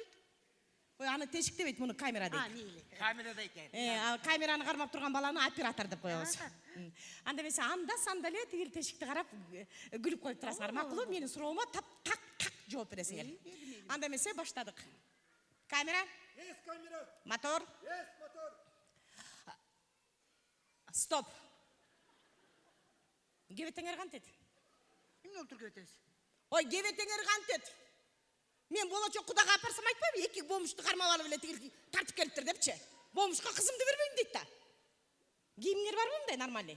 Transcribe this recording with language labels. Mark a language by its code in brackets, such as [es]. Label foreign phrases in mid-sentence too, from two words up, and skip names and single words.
[ky] Ой, аны тешик дебейт, муну камера дейт. Мейли. Камерада экен. Камераны кармап турган баланы оператор деп коебуз. Анда эмесе анда-санда эле тигил тешикти карап күлүп коюп турасыңар, макулбу? Менин суроомо так жооп бересиңер. Анда эмесе баштадык. Камера? [ru] Есть камера. Мотор? Есть мотор. Стоп. [ky] Кебетеңер кантет? Эмне болуп туруп кетесиз? Ой, кебетеңер кантет? Мен болочок кудага апарсам айтпайбы? Эки бомушту кармап алып эле тигил тартып келиптир депчи. Бомушка кызымды бербейм дейт да. Кийимиңер барбы мындай нормальный?